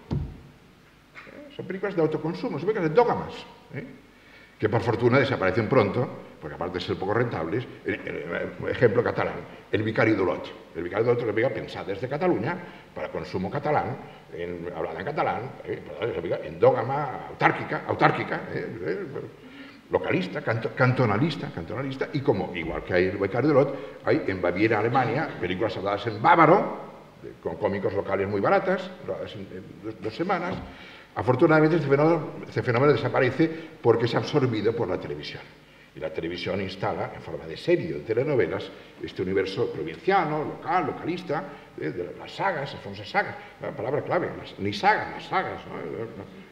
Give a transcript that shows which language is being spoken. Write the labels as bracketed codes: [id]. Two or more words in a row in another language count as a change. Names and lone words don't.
[es] Son películas de autoconsumo, son películas de dógamas, que por fortuna desaparecen pronto, porque aparte de ser poco rentables, ejemplo catalán, El Vicario d'Olot. El Vicario d'Olot es una película pensada desde Cataluña, para consumo catalán, hablada en catalán, endógama, autárquica, localista, cantonalista, y como, igual que hay El Vicario d'Olot, hay en Baviera, Alemania, películas habladas en bávaro, con cómicos locales muy baratas, rodadas en 2 semanas. Afortunadamente este fenómeno desaparece porque es absorbido por la televisión. Y la televisión instala, en forma de serie o de telenovelas, este universo provinciano, local, localista, de las sagas, las famosas sagas, la palabra clave, ni sagas, las sagas, ¿no?